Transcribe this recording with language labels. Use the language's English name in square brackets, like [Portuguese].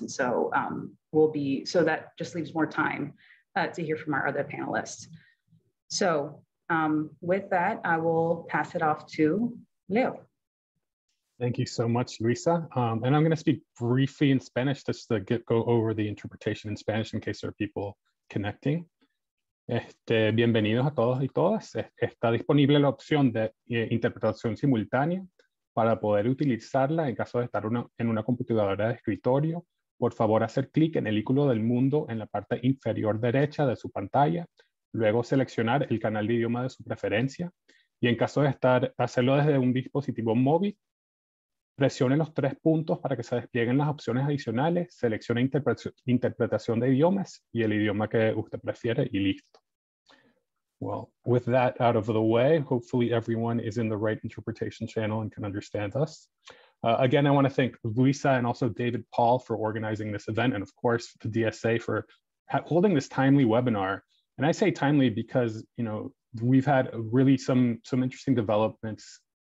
[English] And so so that just leaves more time to hear from our other panelists. So with that, I will pass it off to Leo. Thank you so much, Luisa. And I'm going to speak briefly in Spanish just to go over the interpretation in Spanish in case there are people connecting. [Spanish] Bienvenidos a todos y todas. Está disponible la opción de interpretación simultánea para poder utilizarla en caso de estar en una computadora de escritorio por favor hacer clic en el icono del mundo en la parte inferior derecha de su pantalla, luego seleccionar el canal de idioma de su preferencia y en caso de hacerlo desde un dispositivo móvil, presione los 3 puntos para que se desplieguen las opciones adicionales, seleccione interpretación de idiomas y el idioma que usted prefiere y listo. [English] Well, with that out of the way, hopefully everyone is in the right interpretation channel and can understand us. Again, I want to thank Luisa and also David Paul for organizing this event, and of course the DSA for holding this timely webinar. And I say timely because, you know, we've had really some interesting developments.